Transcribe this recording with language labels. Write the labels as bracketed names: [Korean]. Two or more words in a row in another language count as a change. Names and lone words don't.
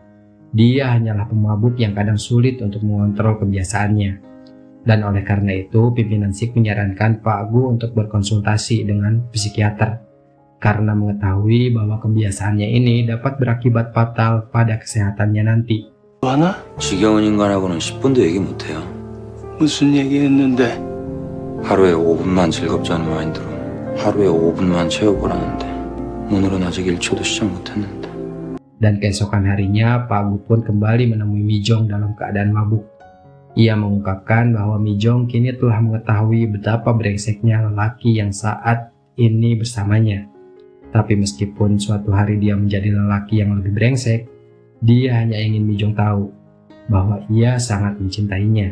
[Indonesian] Dia hanyalah pemabuk yang kadang sulit untuk mengontrol kebiasaannya. Dan oleh karena itu, pimpinan Sik menyarankan Pak Gu untuk berkonsultasi dengan psikiater. Karena mengetahui bahwa kebiasaannya ini dapat berakibat fatal pada kesehatannya nanti. [Korean] 하나? 지겨운 인간하고는 10분도 얘기 못해요. 무슨 얘기했는데? 하루에 5분만 즐겁지 않은 마인드로 하루에 5분만 채워보라는데 오늘은 아직 1초도 시작 못했는데. [Indonesian] Dan keesokan harinya, Pak Gu pun kembali menemui Mijong dalam keadaan mabuk. Ia mengungkapkan bahwa Mijong kini telah mengetahui betapa brengseknya lelaki yang saat ini bersamanya. Tapi meskipun suatu hari dia menjadi lelaki yang lebih brengsek, dia hanya ingin Mijong tahu bahwa ia sangat mencintainya.